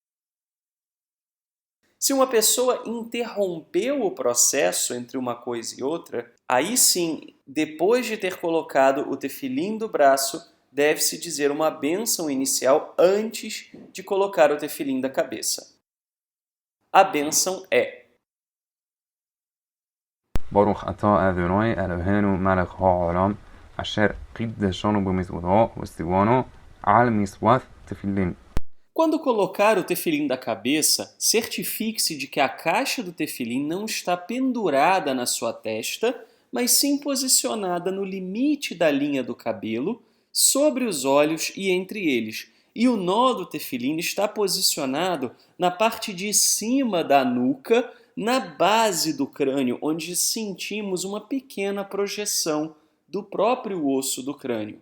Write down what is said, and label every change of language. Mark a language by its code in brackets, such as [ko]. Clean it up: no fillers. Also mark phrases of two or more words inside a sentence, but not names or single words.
[pt] Se uma pessoa interrompeu o processo entre uma coisa e outra, aí sim, depois de ter colocado o tefilim do braço, deve-se dizer uma bênção inicial antes de colocar o tefilim da cabeça. A bênção é: [he] ברוך אתה אדוני אלוהינו מלך העולם אשר קדשנו במצותיו וצונו על מצות תפילין. [pt] Quando colocar o tefilim da cabeça, certifique-se de que a caixa do tefilim não está pendurada na sua testa, mas sim posicionada no limite da linha do cabelo, sobre os olhos e entre eles. E o nó do tefilim está posicionado na parte de cima da nuca, na base do crânio, onde sentimos uma pequena projeção do próprio osso do crânio.